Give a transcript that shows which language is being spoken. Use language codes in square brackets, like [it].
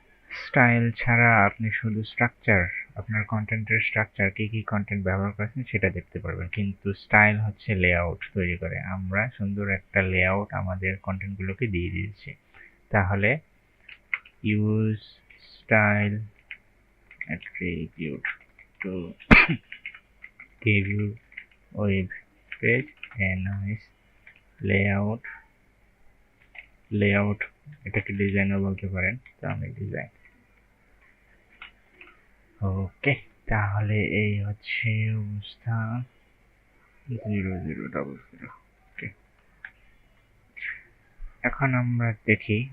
[bn] Style ছাড়া আপনি শুধু স্ট্রাকচার, আপনার কন্টেন্টের স্ট্রাকচার, কি কি কন্টেন্ট ব্যবহার করেছেন সেটা দেখতে পারবেন, কিন্তু স্টাইল হচ্ছে লেআউট তৈরি করে। আমরা সুন্দর একটা লেআউট আমাদের কন্টেন্টগুলোকে দিয়ে দিয়েছি। [en] তাহলে use style attribute to give you web page a nice layout। [bn] Layout এটাকে ডিজাইনও বলতে পারেন, তো আমি ডিজাইন। ওকে, তাহলে এই হচ্ছে অবস্থা 0000। ওকে, এখন আমরা দেখি।